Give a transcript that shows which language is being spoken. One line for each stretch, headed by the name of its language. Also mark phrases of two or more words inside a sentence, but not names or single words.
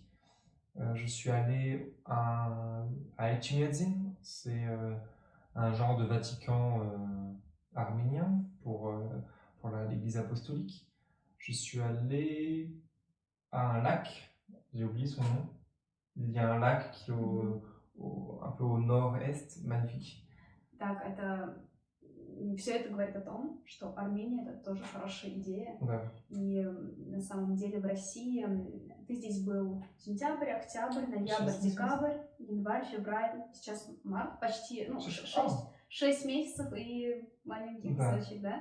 French: Je suis allé à Etchmiadzin, c'est un genre de Vatican arménien pour l'Église apostolique. Je suis allé à un lac, j'ai oublié son nom. Il y a un lac qui est un peu au nord-est, magnifique.
Russian: Так, все это говорит о том, что Армения это тоже хорошая идея. Да. И на самом деле в России ты здесь был сентябрь, октябрь, ноябрь, декабрь, январь, февраль, сейчас март, почти, ну, 6 месяцев и маленький кусочек, да?